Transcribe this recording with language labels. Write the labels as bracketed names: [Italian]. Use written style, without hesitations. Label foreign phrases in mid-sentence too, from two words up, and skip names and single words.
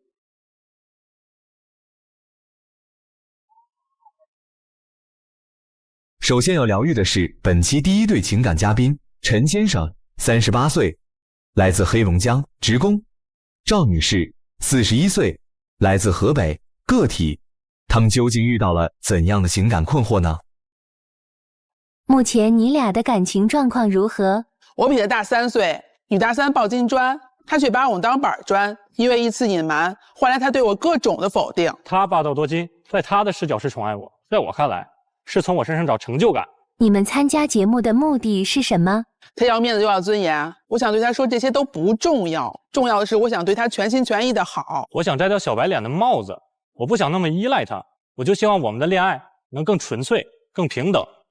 [Chinese] 首先要療癒的是本期第一對情感嘉賓陳先生，38歲，來自黑龍江，職工；趙女士，41歲，來自河北，個體。他們究竟遇到了怎樣的情感困惑呢？目前你倆的感情狀況如何？我比她大3歲，女大3抱金磚，她卻把我當板磚，因為一次隱瞞，換來她對我各種的否定。她霸道多金，在她的視角是寵愛我，在我看來是從我身上找成就感。你們參加節目的目的是什麼？她要面子又要尊嚴，我想對她說這些都不重要，重要的是我想對她全心全意的好。我想摘掉小白臉的帽子，我不想那麼依賴她，我就希望我們的戀愛能更純粹、更平等。